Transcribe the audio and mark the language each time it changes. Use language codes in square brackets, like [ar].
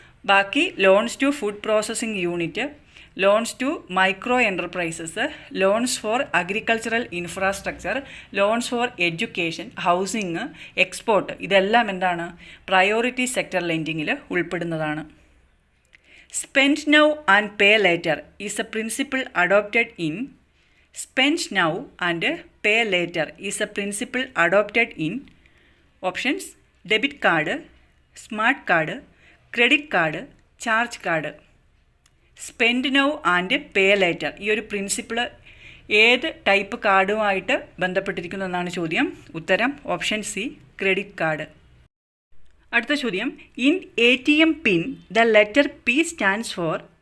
[en] ബാക്കി loans to food processing unit, loans to micro enterprises, loans for agricultural infrastructure, loans for education, housing, export, [ml] ഇതെല്ലാം എന്താണ്? Priority sector ലെൻഡിങ്ങിൽ ഉൾപ്പെടുന്നതാണ്. [en] Spend now and pay later is a principle adopted in. Spend now and pay later is a principle adopted in. Options: debit card, smart card, credit card, charge card. Spend now and pay later [ml] ഈ ഒരു principle ഏത് type കാർഡുമായിട്ട് ബന്ധപ്പെട്ടിരിക്കുന്നു എന്നാണ് ചോദ്യം. ഉത്തരം option C, credit card. അടുത്ത ചോദ്യം: [en] In A T M PIN the letter P stands for.